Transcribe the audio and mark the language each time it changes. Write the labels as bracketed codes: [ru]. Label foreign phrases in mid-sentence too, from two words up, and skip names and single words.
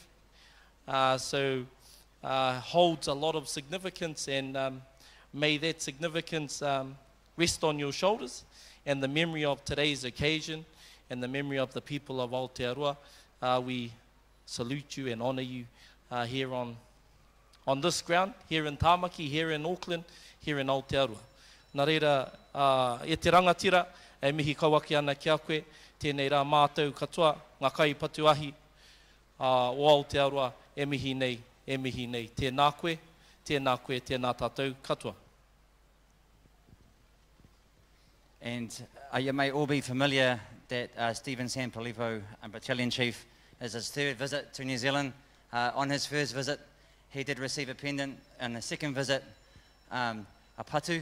[en] So holds a lot of significance, and may that significance rest on your shoulders, and the memory of today's occasion and the memory of the people of Aotearoa. We salute you and honour you here on this ground, here in Tāmaki, here in Auckland, here in Aotearoa. [mi] Nā reira, e te rangatira, e mihi kawaki ana ki a koe, tēnei rā mātou katoa, ngā kai patuahi o Aotearoa, e mihi nei, e mihi nei. Tēnā koe, tēnā koe, tēnā tātou katoa. [en] And you may all be familiar that Stephen Sanfilippo, Battalion Chief, is his third visit to New Zealand. On his first visit, he did receive a pendant, and the second visit, a patu.